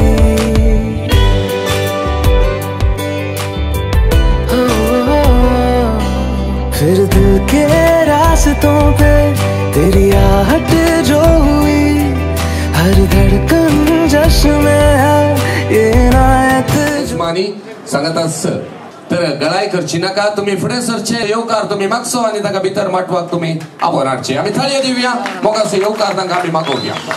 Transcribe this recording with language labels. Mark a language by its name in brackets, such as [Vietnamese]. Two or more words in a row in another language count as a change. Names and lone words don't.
[Hindi] फिर दिल के रास्तों पे तेरी आहट जो हुई, हर धड़कन जश्न में है ये नात। [Konkani] यजमानी सांगत सर तर गळाय करची नका, तुम्ही फुडें सरचे, येवकार तुम्ही मागचो आनी ताका भितर माटवाक तुम्ही आपोवन हाडचे। आमी थाळयो दिवया, मोगाचो येवकार तांकां आमी मागोवया।